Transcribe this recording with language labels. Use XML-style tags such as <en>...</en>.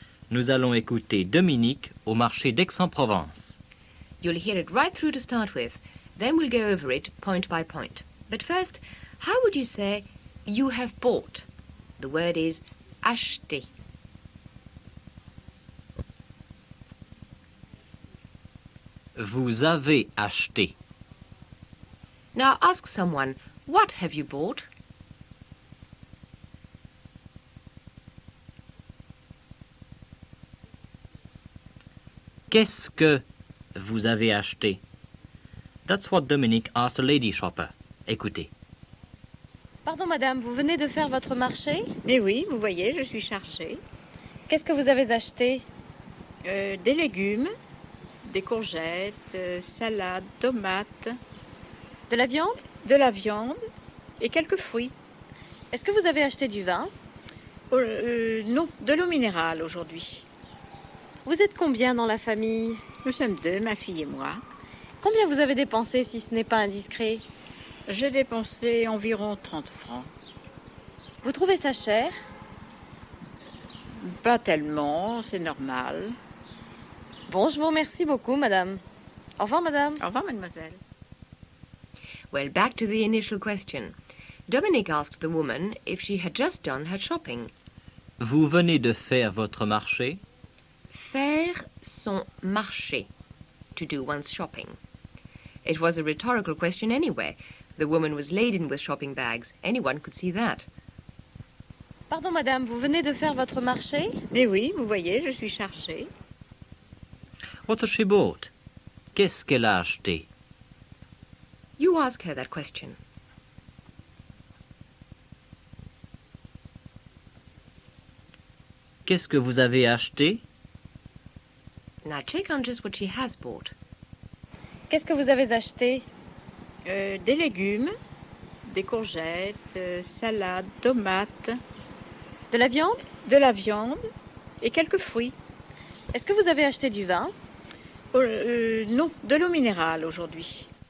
<fr>Nous allons écouter Dominique au marché d'Aix-en-Provence.</fr> <en>You'll hear it right through to start with. Then we'll go over it point by point. But first, how would you say you have bought? The word is acheter.</en> <fr>Vous avez acheté.</fr> <en>Now ask someone, what have you bought?</en> <fr>Qu'est-ce que vous avez acheté?</fr> <en>That's what Dominique asked a lady shopper.</en> <fr>Écoutez. Pardon madame, vous venez de faire votre marché? Mais oui, vous voyez, je suis chargée. Qu'est-ce que vous avez acheté? Des légumes, des courgettes, salades, tomates, De la viande? de la viande et quelques fruits. Est-ce que vous avez acheté du vin? Non, de l'eau minérale aujourd'hui. Vous êtes combien dans la famille? Nous sommes deux, ma fille et moi. Combien vous avez dépensé si ce n'est pas indiscret? J'ai dépensé environ 30 francs. Vous trouvez ça cher? Pas tellement, c'est normal. Bon, je vous remercie beaucoup madame. Au revoir madame. Au revoir, mademoiselle.</fr> <en>Well, back to the initial question. Dominic asked the woman if she had just done her shopping.</en> <fr>Vous venez de faire votre marché? Faire son marché,</fr> <en>to do one's shopping. It was a rhetorical question anyway. The woman was laden with shopping bags. Anyone could see that.</en> <fr>Pardon madame, vous venez de faire votre marché? Mais oui, vous voyez, je suis chargée.</fr> <en>What has she bought?</en> <fr>Qu'est-ce qu'elle a acheté?</fr> <en>You ask her that question.</en> <fr>Qu'est-ce que vous avez acheté?</fr> <en>Now check on just what she has bought.</en> <fr>Qu'est-ce que vous avez acheté? Des légumes, des courgettes, salades, tomates, De la viande? de la viande et quelques fruits. Est-ce que vous avez acheté du vin? Non, de l'eau minérale aujourd'hui.</fr>